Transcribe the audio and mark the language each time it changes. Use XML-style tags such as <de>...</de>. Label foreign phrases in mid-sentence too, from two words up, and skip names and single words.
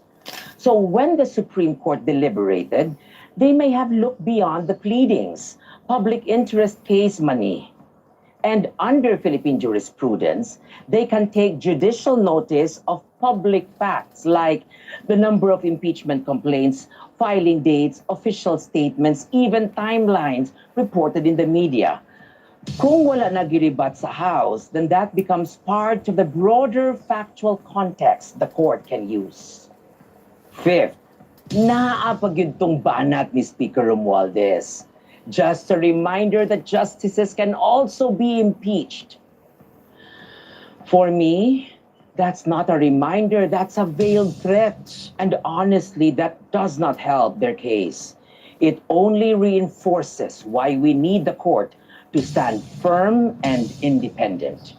<en>So when the Supreme Court deliberated, they may have looked beyond the pleadings, public interest case money. And under Philippine jurisprudence, they can take judicial notice of public facts like the number of impeachment complaints, filing dates, official statements, even timelines reported in the media.</en> <ceb>Kung wala nagiribat sa House,</ceb> <en>then that becomes part of the broader factual context the court can use. Fifth,</en> <ceb>naapagyud tong banat ni Speaker Romualdez.</ceb> <en>Just a reminder that justices can also be impeached. For me, that's not a reminder, that's a veiled threat. And honestly, that does not help their case. It only reinforces why we need the court to stand firm and independent.</en>